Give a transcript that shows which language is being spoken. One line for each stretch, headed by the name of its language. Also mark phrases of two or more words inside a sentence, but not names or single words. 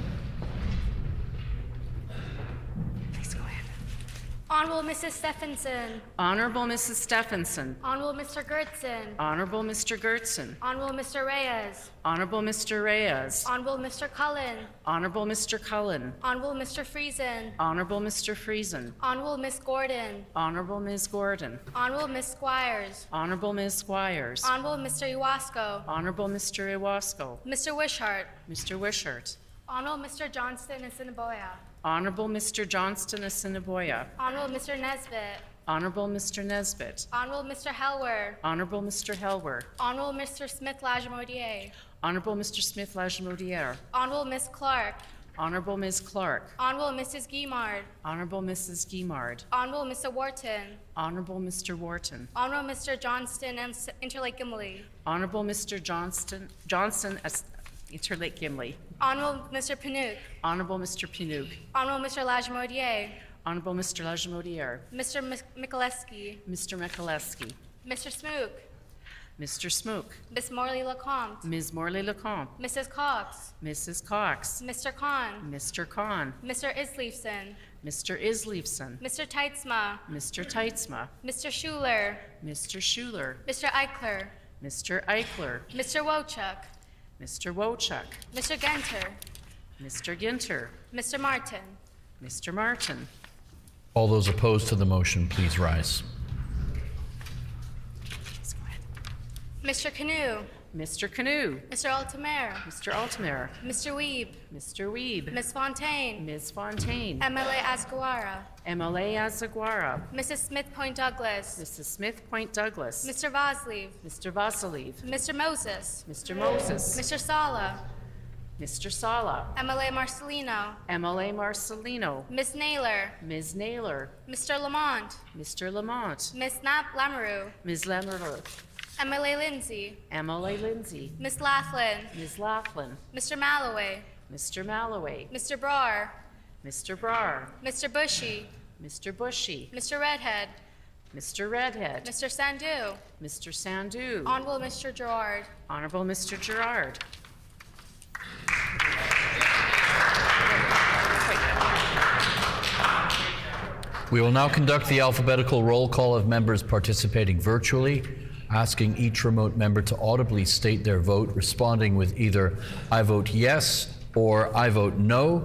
English: Honorable Mrs. Stephenson. Honorable Mrs. Stephenson. Honorable Mr. Gertson. Honorable Mr. Gertson. Honorable Mr. Reyes. Honorable Mr. Reyes. Honorable Mr. Cullen. Honorable Mr. Cullen. Honorable Mr. Friesen. Honorable Mr. Friesen. Honorable Miss Gordon. Honorable Ms. Gordon. Honorable Miss Squires. Honorable Ms. Squires. Honorable Mr. Iwasco. Honorable Mr. Iwasco. Mr. Wishart. Mr. Wishart. Honorable Mr. Johnston Assiniboia. Honorable Mr. Johnston Assiniboia. Honorable Mr. Nesbitt. Honorable Mr. Nesbitt. Honorable Mr. Helwer. Honorable Mr. Helwer. Honorable Mr. Smith Lajamodier. Honorable Mr. Smith Lajamodier. Honorable Miss Clark. Honorable Ms. Clark. Honorable Mrs. Guimard. Honorable Mrs. Guimard. Honorable Mr. Wharton. Honorable Mr. Wharton. Honorable Mr. Johnston and Interlake Gimli. Honorable Mr. Johnson as Interlake Gimli. Honorable Mr. Panook. Honorable Mr. Pinook. Honorable Mr. Lajamodier. Honorable Mr. Lajamodier. Mr. Mikuleski. Mr. Mikuleski. Mr. Smook. Mr. Smook. Miss Morley Lecomte. Ms. Morley Lecomte. Mrs. Cox. Mrs. Cox. Mr. Khan. Mr. Khan. Mr. Isleifson. Mr. Isleifson. Mr. Teitzma. Mr. Teitzma. Mr. Schuler. Mr. Schuler. Mr. Eichler. Mr. Eichler. Mr. Wochuk. Mr. Wochuk. Mr. Genter. Mr. Ginter. Mr. Martin. Mr. Martin. All those opposed to the motion, please rise. Mr. Canoe. Mr. Canoe. Mr. Altamare. Mr. Altamare. Mr. Weeb. Mr. Weeb. Miss Fontaine. Ms. Fontaine. MLA Asguara. MLA Azaguara. Mrs. Smith Point Douglas. Mrs. Smith Point Douglas. Mr. Vaslev. Mr. Vasiliv. Mr. Moses. Mr. Moses. Mr. Sala. Mr. Sala. MLA Marcelino. MLA Marcelino. Miss Naylor. Ms. Naylor. Mr. Lamont. Mr. Lamont. Miss Nap Lamoureux. Ms. Lamoureux. MLA Lindsay. MLA Lindsay. Miss Laughlin. Ms. Laughlin. Mr. Malloway. Mr. Malloway. Mr. Brar. Mr. Brar. Mr. Bushy. Mr. Bushy. Mr. Redhead. Mr. Redhead. Mr. Sandu. Mr. Sandu. Honorable Mr. Gerard. Honorable Mr. Gerard. We will now conduct the alphabetical roll call of members participating virtually, asking each remote member to audibly state their vote, responding with either "I vote yes" or "I vote no."